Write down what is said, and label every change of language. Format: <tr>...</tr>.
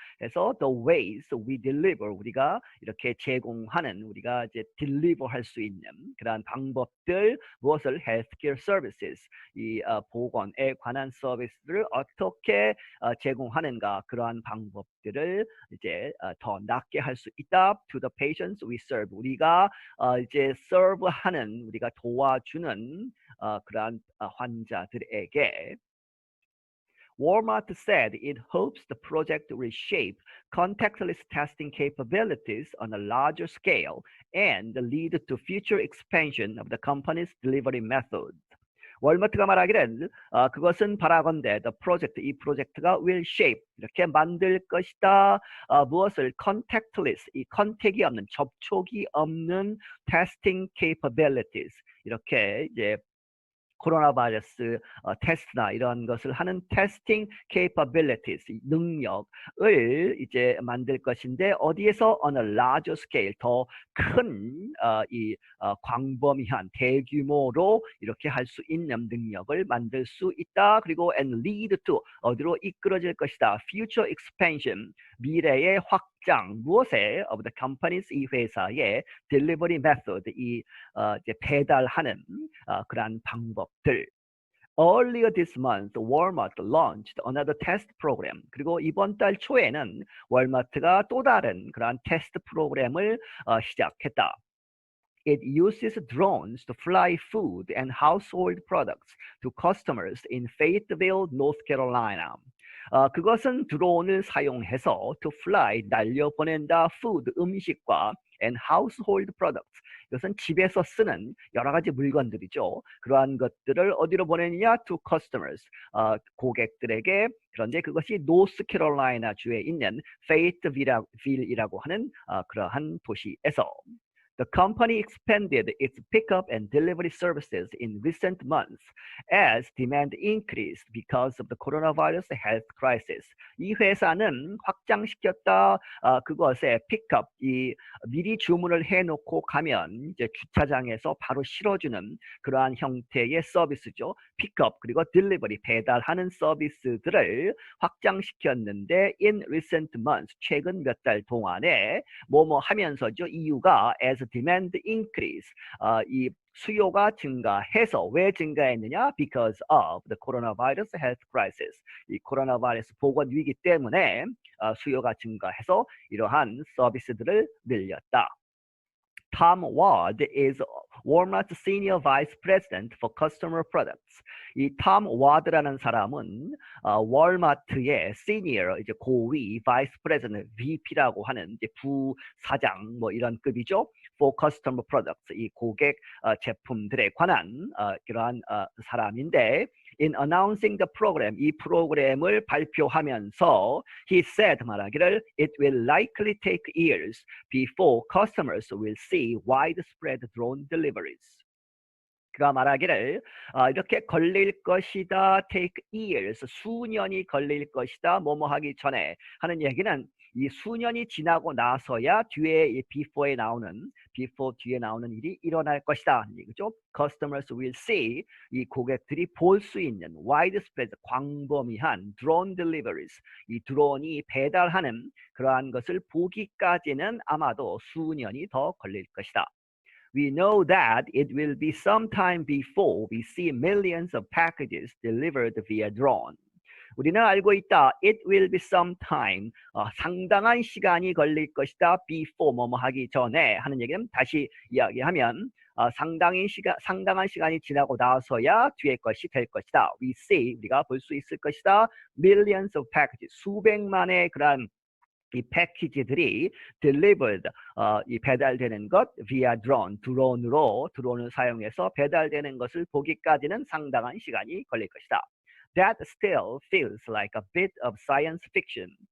<ko>그래서</ko> <en>the ways we deliver</en> <ko>우리가 이렇게 제공하는 우리가 이제 deliver 할 수 있는 그러한 방법들 무엇을</ko> <en>healthcare services</en> <ko>이 보건에 관한 서비스를 어떻게 제공하는가 그러한 방법들을 이제 더 낫게 할 수 있다.</ko> <en>to the patients we serve</en> <ko>우리가 이제 serve하는 우리가 도와주는 그러한 환자들에게</ko> <en>Walmart said it hopes the project will shape contactless testing capabilities on a larger scale and lead to future expansion of the company's delivery method.</en> <ko>월마트가 말하기를 그것은 바라건대 이 프로젝트가</ko> <en>will shape</en> <ko>이렇게 만들 것이다. 무엇을 contactless 이 컨택이 없는 접촉이 없는</ko> <en>testing capabilities</en> <ko>이렇게 이제 코로나 바이러스 테스트나 이런 것을 하는 testing capabilities 능력을 이제 만들 것인데 어디에서</ko> <en>on a larger scale</en> <ko>더 큰 이 광범위한 대규모로 이렇게 할 수 있는 능력을 만들 수 있다. 그리고</ko> <en>and lead to</en> <ko>어디로 이끌어질 것이다.</ko> <en>future expansion</en> <ko>미래의 확장 무엇에</ko> <en>of the companies</en> <ko>이 회사의</ko> <en>delivery method</en> <ko>이 이제 배달하는 그러한 방법들.</ko> <en>Earlier this month, Walmart launched another test program.</en> <ko>그리고 이번 달 초에는 월마트가 또 다른 그러한 테스트 프로그램을 시작했다.</ko> <en>It uses drones to fly food and household products to customers in Fayetteville, North Carolina.</en> <ko>그것은 드론을 사용해서</ko> <en>to fly</en> <ko>날려보낸다 food 음식과</ko> <en>and household products</en> <ko>이것은 집에서 쓰는 여러 가지 물건들이죠. 그러한 것들을 어디로 보내느냐</ko> <en>to customers</en> <ko>고객들에게. 그런데 그것이 노스캐롤라이나 주에 있는 페이트빌이라고 하는 그러한 도시에서.</ko> <en>The company expanded its pickup and delivery services in recent months as demand increased because of the coronavirus health crisis.</en> <ko>이 회사는 확장시켰다 그것에 픽업 이 미리 주문을 해놓고 가면 이제 주차장에서 바로 실어주는 그러한 형태의 서비스죠. 픽업 그리고 딜리버리 배달하는 서비스들을 확장시켰는데</ko> <en>in recent months</en> <ko>최근 몇 달 동안에 뭐뭐 하면서죠. 이유가</ko> <en>as demand increase</en> <ko>이 수요가 증가해서 왜 증가했느냐?</ko> <en>Because of the coronavirus health crisis.</en> <ko>이 코로나 바이러스 보건 위기 때문에 수요가 증가해서 이러한 서비스들을 늘렸다.</ko> <en>Tom Ward is Walmart's Senior Vice President for Customer Products.</en> <ko>이 Tom Ward라는 사람은 월마트의 Senior 이제 고위</ko> <en>Vice President</en> <ko>VP라고 하는 이제 부사장 뭐 이런 급이죠.</ko> <en>For Customer Products</en> <ko>이 고객 제품들에 관한 그러한 사람인데.</ko> <en>In announcing the program,</en> <ko>이 프로그램을 발표하면서</ko> <en>he said</en> <ko>말하기를</ko> <en>it will likely take years before customers will see widespread drone deliveries.</en> <ko>그가 말하기를 이렇게 걸릴 것이다,</ko> <en>take years,</en> <ko>수년이 걸릴 것이다, 뭐뭐 하기 전에 하는 얘기는 이 수년이 지나고 나서야 뒤에 이 before 뒤에 나오는 일이 일어날 것이다. 그죠?</ko> <en>Customers will see</en> <ko>이 고객들이 볼 수 있는 widespread 광범위한</ko> <en>drone deliveries</en> <ko>이 드론이 배달하는 그러한 것을 보기까지는 아마도 수년이 더 걸릴 것이다.</ko> <en>We know that it will be some time before we see millions of packages delivered via drone.</en> <ko>우리는 알고 있다.</ko> <en>It will be some time.</en> <ko>상당한 시간이 걸릴 것이다. Before 뭐뭐 하기 전에 하는 얘기는 다시 이야기하면 상당한 시간이 지나고 나서야 뒤에 것이 될 것이다.</ko> <en>We see</en> <ko>우리가 볼 수 있을 것이다.</ko> <en>Millions of packages</en> <ko>수백만의 그런 이 패키지들이 delivered 이 배달되는 것</ko> <en>via drone</en> <ko>드론을 사용해서 배달되는 것을 보기까지는 상당한 시간이 걸릴 것이다.</ko> <en>That still feels like a bit of science fiction.</en>